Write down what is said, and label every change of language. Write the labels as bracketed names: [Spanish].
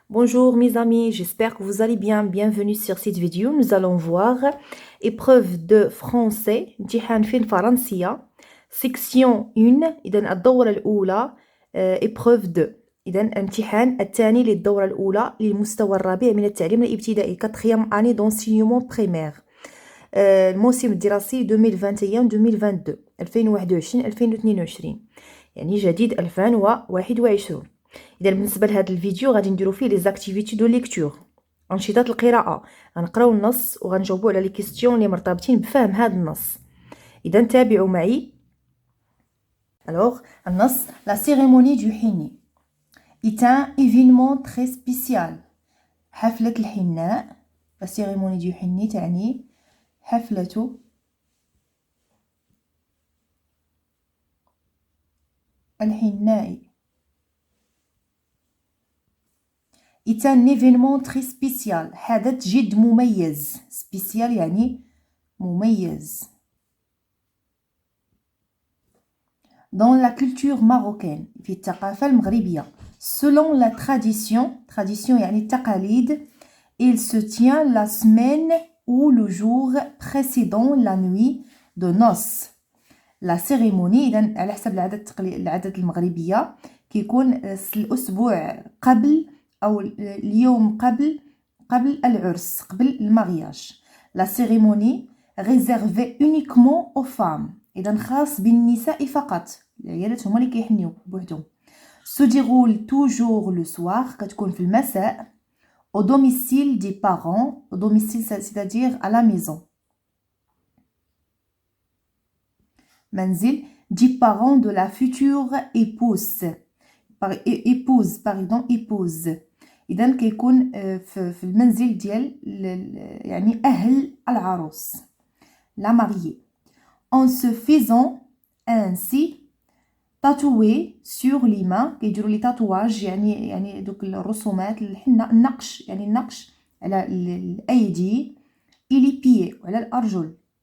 [French] Bonjour mes amis, j'espère que vous allez bien. Bienvenue sur cette vidéo. Nous allons voir épreuve de français [Arabic] امتحان في الفرنسية section 1 إذا الدورة الأولى épreuve 2 إذا الامتحان الثاني للدورة الأولى للمستوى الرابع من التعليم الابتدائي [French] quatrième année d'enseignement primaire [Arabic] الموسم الدراسي 2021-2022 2021-2022 يعني جديد 2021. إذا بالنسبة لهذا الفيديو غادي نديرو فيه لي زاكتيفيتي دو ليكتور أنشطة القراءة، غنقراو النص وغنجاوبو على لي كيستيون اللي مرتبطين بفهم هذا النص. إذا تابعوا معي. [French] Alors النص la cérémonie du حني est un événement très spécial. [Arabic] حفلة الحناء [French] la cérémonie du حني [Arabic] تعني حفلة الحناء [French] est un événement très spécial. [Arabic] حدث جد مميز. spécial يعني مميز. [French] Dans la culture marocaine [Arabic] في الثقافة المغربية. [French] Selon la tradition [Arabic] يعني التقاليد, [French] il se tient la semaine ou le jour précédant la nuit de noces. La cérémonie [Arabic] إذن على حسب العادات المغربية كيكون الأسبوع قبل أو اليوم قبل العرس قبل المارياج. [French] La cérémonie réservée uniquement aux femmes [Arabic] إذا خاص بالنساء فقط، العيالات هما اللي كيحنيو بوحدهم. [French] Se déroule toujours le soir [Arabic] كتكون في المساء [French] au domicile des parents. Au domicile c'est-à-dire à la maison. منزل des parents de la future épouse. épouse. [Arabic] إذا كيكون في المنزل ديال يعني أهل العروس la mariée. [French] En se faisant ainsi tatouer sur les mains [Arabic] كيديروا لي تاتواج يعني دوك الرسومات الحنة النقش يعني النقش على الأيدي [French] et les pieds [Arabic] وعلى الأرجل.